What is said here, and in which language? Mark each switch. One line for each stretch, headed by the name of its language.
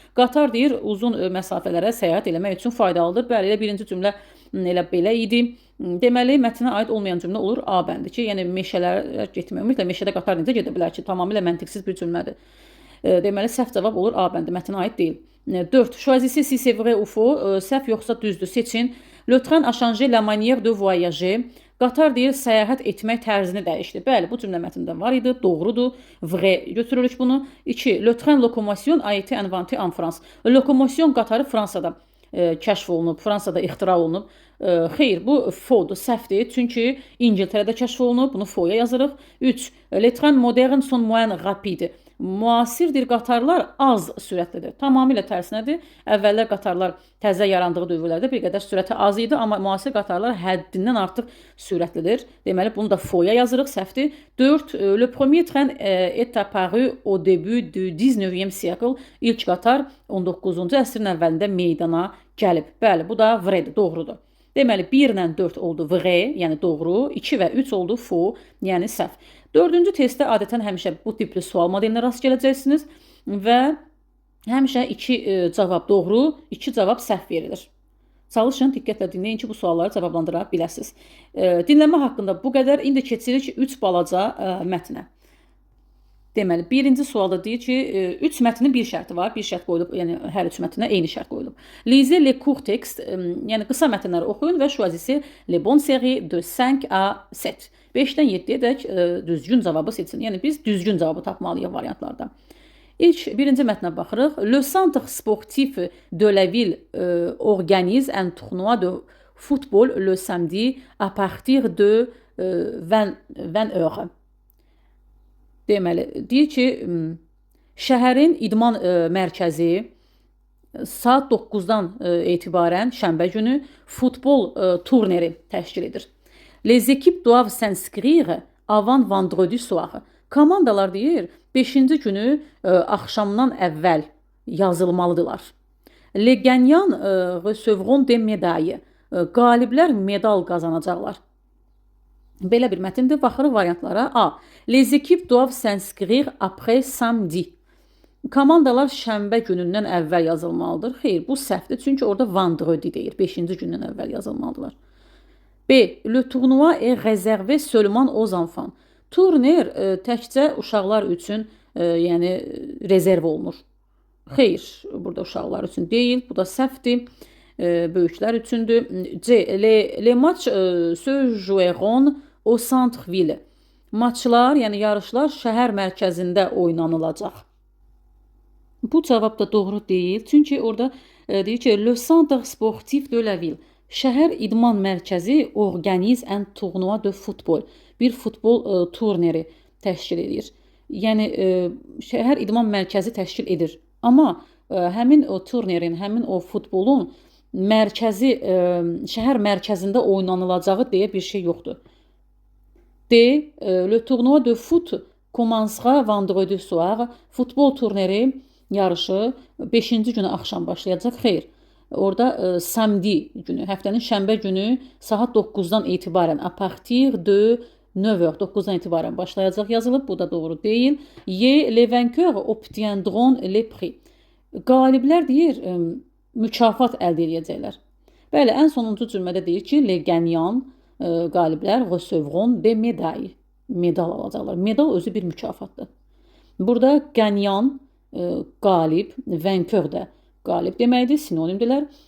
Azerbaijani: Qatar deyir, uzun məsafələrə səyahət eləmək üçün faydalıdır. Bəli, elə birinci cümlə elə belə idi. Deməli, mətnə aid olmayan cümlə olur A bəndi ki, yəni meşələrə getmək. Ümumiyyətlə, meşədə qatar necə gedə bilər ki, tamamilə məntiqsiz bir cümlədir. Deməli, səhv cavab olur A bəndi, mətnə aid deyil. 4.
French: Choisissez si c'est vrai ou faux.
Azerbaijani: Səhv yoxsa düzdür, seçin.
French: Le train a changé la manière de voyager.
Azerbaijani: Qatar deyir, səyahət etmək tərzini dəyişdi. Bəli, bu cümlə mətndə var idi, doğrudur. Vrai götürürük bunu. 2.
French: Le train locomotion a été inventé en France.
Azerbaijani: Lokomotion qatarı Fransada kəşf olunub, Fransada ixtira olunub. Xeyr, bu faux-dur, səhvdir. Çünki İngiltərədə kəşf olunub, bunu faux-ya yazırıq. 3.
French: Les trains modernes sont moins rapides.
Azerbaijani: Müasirdir qatarlar az sürətlidir. Tamamilə tərsinədir. Əvvəllər qatarlar təzə yarandığı dövrlərdə bir qədər sürəti az idi, amma müasir qatarlar həddindən artıq sürətlidir. Deməli, bunu da faux-ya yazırıq, səhvdir. 4.
French: Le premier train est apparu au début du 19e siècle.
Azerbaijani: İlk qatar 19-cu əsrin əvvəlində meydana gəlib. Bəli, bu da vrai-dir, doğrudur. Deməli, 1 ilə 4 oldu vrai, yəni doğru. 2 və 3 oldu faux, yəni səhv. 4-cü testdə adətən həmişə bu tipli sual modelinə rast gələcəksiniz və həmişə 2 cavab doğru, 2 cavab səhv verilir. Çalışın, diqqətlə dinləyin ki, bu sualları cavablandıra biləsiniz. Dinləmə haqqında bu qədər. İndi keçirik 3 balaca mətnə. Deməli, birinci sualda deyir ki, 3 mətnin bir şərti var. Bir şərt qoyulub, yəni hər 3 mətnə eyni şərt qoyulub.
French: Lisez les courts textes,
Azerbaijani: yəni qısa mətnləri oxuyun və
French: choisissez les bonnes séries de 5 à 7.
Azerbaijani: 5-dən 7-yədək düzgün cavabı seçin. Yəni biz düzgün cavabı tapmalıyıq variantlarda. Birinci mətnə baxırıq.
French: Le centre sportif de la ville organise un tournoi de football le samedi à partir de 20 heures.
Azerbaijani: Deməli, deyir ki, şəhərin idman mərkəzi saat 9-dan etibarən şənbə günü futbol turniri təşkil edir.
French: Les équipes doivent s'inscrire avant vendredi soir.
Azerbaijani: Komandalar deyir, 5-ci günü axşamdan əvvəl yazılmalıdırlar.
French: Les gagnants recevront des médailles.
Azerbaijani: Qaliblər medal qazanacaqlar. Belə bir mətndir. Baxırıq variantlara. A.
French: Les équipes doivent s'inscrire après samedi.
Azerbaijani: Komandalar şənbə günündən əvvəl yazılmalıdır. Xeyr, bu səhvdir. Çünki orada vendredi deyir. 5-ci gündən əvvəl yazılmalıdırlar. B.
French: Le tournoi est réservé seulement aux enfants.
Azerbaijani: Turnir təkcə uşaqlar üçün yəni rezerv olunur. Xeyr, burada uşaqlar üçün deyil. Bu da səhvdir. Böyüklər üçündür. C.
French: Les matchs se joueront au centre-ville.
Azerbaijani: Maçlar, yəni yarışlar şəhər mərkəzində oynanılacaq. Bu cavab da doğru deyil. Çünki orada deyir ki,
French: le centre sportif de la ville.
Azerbaijani: Şəhər idman mərkəzi
French: organize un tournoi de football.
Azerbaijani: Bir futbol turniri təşkil edir. Yəni şəhər idman mərkəzi təşkil edir. Amma həmin o turnirin, həmin o futbolun mərkəzi, şəhər mərkəzində oynanılacağı deyə bir şey yoxdur. D.
French: Le tournoi de foot commencera vendredi soir.
Azerbaijani: Futbol turniri, yarışı 5-ci günü axşam başlayacaq. Xeyr. Orada samedi günü, həftənin şənbə günü saat 9-dan etibarən,
French: à partir de 9h,
Azerbaijani: 9-dan etibarən başlayacaq yazılıb. Bu da doğru deyil. Y.
French: Les vainqueurs obtiendront les prix.
Azerbaijani: Qaliblər deyir, mükafat əldə edəcəklər. Bəli, ən sonuncu cümlədə deyir ki,
French: les gagnants,
Azerbaijani: qaliblər
French: recevront des médailles.
Azerbaijani: Medal alacaqlar. Medal özü bir mükafatdır. Burada gagnant, qalib, vainqueur də qalib deməkdir, sinonimdirlər.